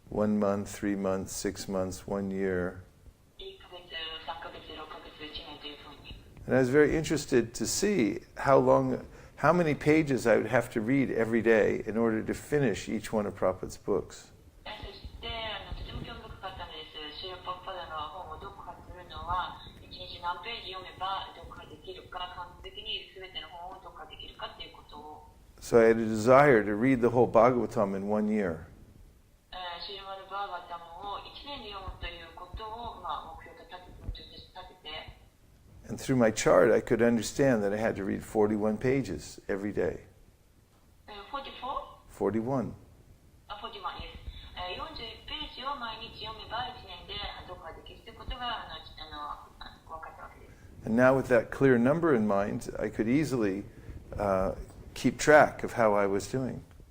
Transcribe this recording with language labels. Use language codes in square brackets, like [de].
[en] 1 month, 3 months, 6 months, 1 year. [ja] 1ヶ月、3ヶ月、6ヶ月、1年というふうに。 [en] And I was very interested to see how many pages I would have to read every day in order to finish each one of Prabhupada's books. [ja] そしてとても興味深かったんです。シュラパパダの本を読破するのは1日何ページ読めば読破できるか、完璧に全ての本を読破できるかということを。 [en] So I had a desire to read the whole Bhagavatam in 1 year. [ja] シリマルバーガタムを1年で読むということを目標と立てて。 [en] And through my chart, I could understand that I had to read 41 pages every day. 44? 41. [ja] 41 です。 41ページを毎日読めば1年で読破できるということが分かったわけです。 [en] And now with that clear number in mind, I could easily keep track of how I was doing.